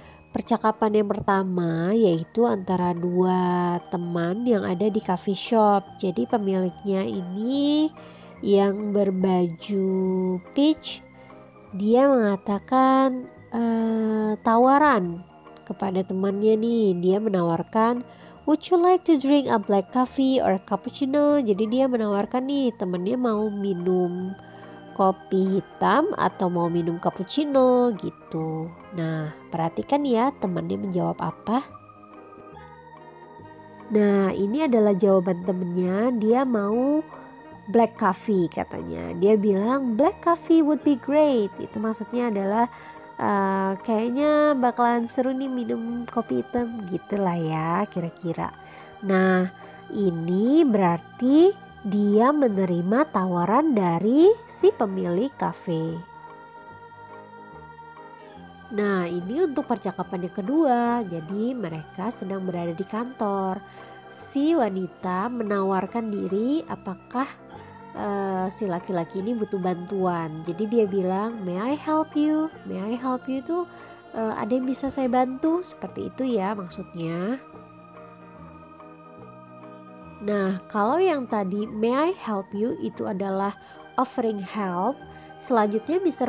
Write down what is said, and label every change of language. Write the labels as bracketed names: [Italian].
[Indonesian] percakapan yang pertama yaitu antara dua teman yang ada di coffee shop. Jadi pemiliknya ini yang berbaju peach, dia mengatakan tawaran kepada temannya nih. Dia menawarkan, [English] would you like to drink a black coffee or cappuccino? [Indonesian] Jadi dia menawarkan nih temannya mau minum kopi hitam atau mau minum cappuccino gitu. Nah, perhatikan ya temannya menjawab apa. Nah, ini adalah jawaban temennya. Dia mau black coffee katanya. Dia bilang [English] black coffee would be great. [Indonesian] Itu maksudnya adalah kayaknya bakalan seru nih minum kopi hitam gitulah ya kira-kira. Nah, ini berarti dia menerima tawaran dari si pemilik kafe. Nah, ini untuk percakapan yang kedua. Jadi mereka sedang berada di kantor. Si wanita menawarkan diri apakah si laki-laki ini butuh bantuan. Jadi dia bilang, [English] may I help you? May I help you [Indonesian] itu ada yang bisa saya bantu? Seperti itu ya maksudnya. Nah, kalau yang tadi [English] may I help you [Indonesian] itu adalah offering help. Selanjutnya Mr.